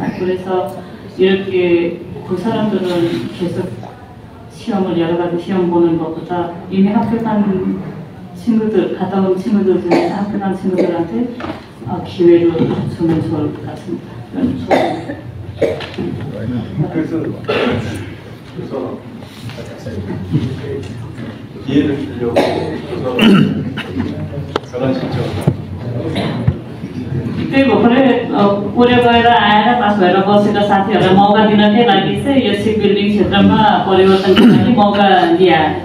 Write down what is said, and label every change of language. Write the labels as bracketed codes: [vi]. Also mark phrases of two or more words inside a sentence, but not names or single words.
[ko] 그래서 이렇게 그 사람들은 계속 시험을 여러 가지 시험 보는 것보다 이미 합격한 친구들, 갔다 온 친구들 중에 합격한 친구들한테 기회를 주면 좋을 것 같습니다. 그래서 기회를 주려고 전환 신청. [ne] त्यही भएकोले कोरिया गएर आएर पास भएर बसेका साथीहरूलाई मौका दिनकै लागि चाहिँ यो [en] ship building [ne] क्षेत्रमा परिवर्तनको लागि मौका दिए।